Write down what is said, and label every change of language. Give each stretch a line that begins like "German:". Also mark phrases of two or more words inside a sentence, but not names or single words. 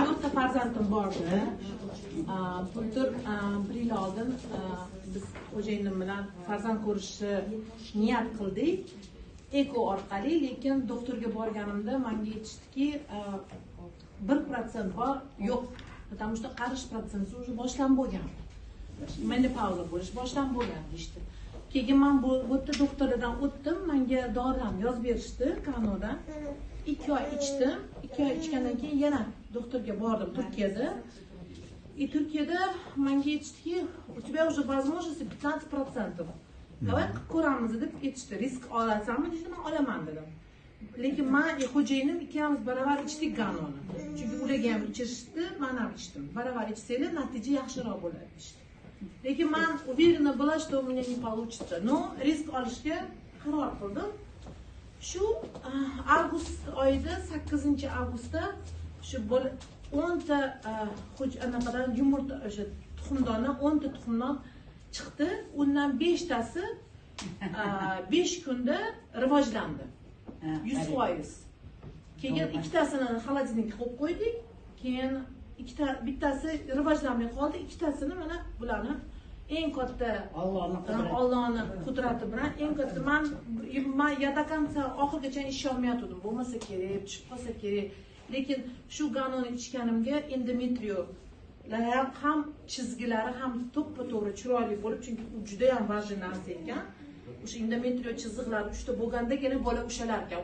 Uzbek: 4 ta farzandim bordi. Bultur 1 yil oldin biz xo'jayinim bilan farzand ko'rishni niyat qildik. Eko orqali, lekin doktorga borganimda menga aytishdiki 1% bor, yo'q.
Russian: Потому что
Uzbek: qarish protsenti уже boshlanib bo'lgan. Menopauza bo'lish boshlanib bo'lgan deydi. Keyin men bu yerda doktordan o'tdim, menga dorilarni yozib berishdi kanoda. 2 oy ichdim. 2 oy ichgandan keyin yana doktorga bordim Turkiyada. Turkiyada menga aytishdiki,
Russian: у тебя уже возможность 15%.
Uzbek: Давай ko'ramiz deb aytishdi. Risk olasanmi dedim, men olaman dedim. Lekin men xo'jayinim ikkamiz baravar ichdik ganoni. Chunki ularga ham ichirishdi, men ham ichdim. Baravar ichsanglar natija yaxshiroq bo'ladi deydi. Lekin men
Russian: уверена была, что у меня не получится.
Uzbek: Но risk olishga qaror qildim. Shu avgust oyida 8-avgustda shu 10 ta anaqadan yumurta o'sha tuxumdondan 10 ta tuxumdan chiqdi. Undan 5 tasi 5 kunda rivojlandi. 100%. Keyin ikkitasini xolodilnikka qo'yib qo'ydik. Keyin bittasi rivojlanmay qoldi, ikkitasini mana bularni eng katta Allohning qudrati bilan eng katta men
Russian: до конца
Uzbek: oxirigacha ishonmayotgandim. Bo'lmasa kerak, tushib qolsa kerak. Lekin shu ganoni ichganimga endometriyo ham chizgilari ham to'ppa-to'g'ri chiroyli bo'lib, chunki u juda ham vajin narsa ekan. O'sha endometriyo chiziqlari 3 ta bo'lgandagina bola ushalar ekan.